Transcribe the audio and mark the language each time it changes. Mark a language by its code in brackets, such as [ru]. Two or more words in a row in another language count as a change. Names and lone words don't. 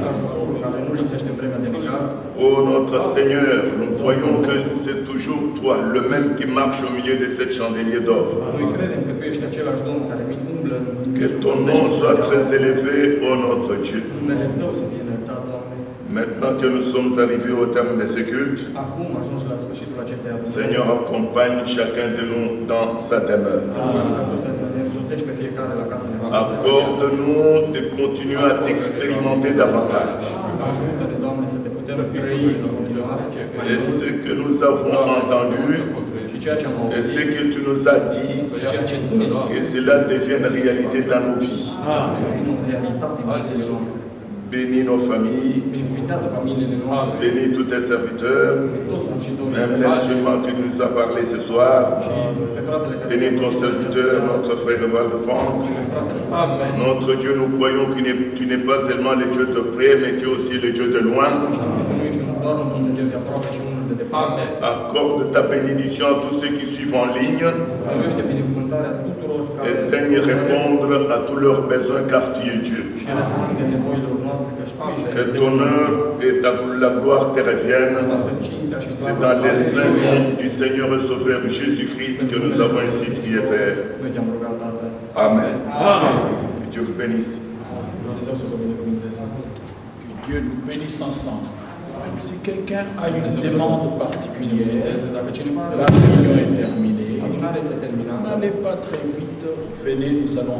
[fr] Oh notre Seigneur, nous voyons que c'est toujours toi, le même qui marche au milieu de cette chandelier d'or. Que ton nom soit très élevé, ô notre Dieu. Maintenant que nous sommes arrivés au terme de ce culte, [ro] Acum ajungi la sfârșitul acestei adunări. [fr] Seigneur, accompagne chacun de nous dans sa demeure. [ro] Ca Tu să ne însoțești pe fiecare la casa noastră. [fr] Accorde-nous de continuer à t'expérimenter davantage. [ro] Ajută-ne, Doamne, să te putem trăi în continuare. [fr] Et ce que nous avons entendu, [ro] Și ceea ce am [fr] et [ro] auzit, [fr] ce que tu nous as dit, [ro] ceea ce Tu ne-ai spus, [fr] que cela devienne réalité dans nos vies. [ro] să devină realitate în viețile noastre. [fr] Bénis nos familles, [ro] Binecuvintează familiile noastre, [fr] bénis tous tes serviteurs, [ro] toți slujitorii, [fr] même l'instrument que tu nous as parlé ce soir. [ro] și pe fratele care [fr] Bénis ton serviteur, notre frère Waldefranc. [ro] pe fratele Fabio. [fr] Notre Dieu, nous croyons que tu n'es pas seulement le Dieu de près, mais tu es aussi le Dieu de loin. [ro] Nu ești doar un Dumnezeu de aproape și unul de departe. [fr] Accorde ta bénédiction à tous ceux qui suivent en ligne [ro] Dăruiește binecuvântarea tuturor care [fr] et daigne répondre à tous leurs besoins car tu es Dieu. [ro] și răspunde nevoilor noastre, că știi [fr] Que ton honneur et la gloire te reviennent. [ro] toată cinstea și [fr] C'est [ro] slava. [fr] dans les saints noms du Seigneur et Sauveur Jésus-Christ que nous avons ainsi prié, Père. [ro] Noi te-am rugat, Tată. [fr] Amen. Que Dieu vous bénisse. [ro] Dumnezeu să vă binecuvânteze. [fr] Que Dieu nous bénisse ensemble. Si quelqu'un a une demande particulière, [ro] Dacă cineva are [fr] la réunion est terminée. [ro] adunarea este terminată, [fr] N'allez pas très vite, venez, nous allons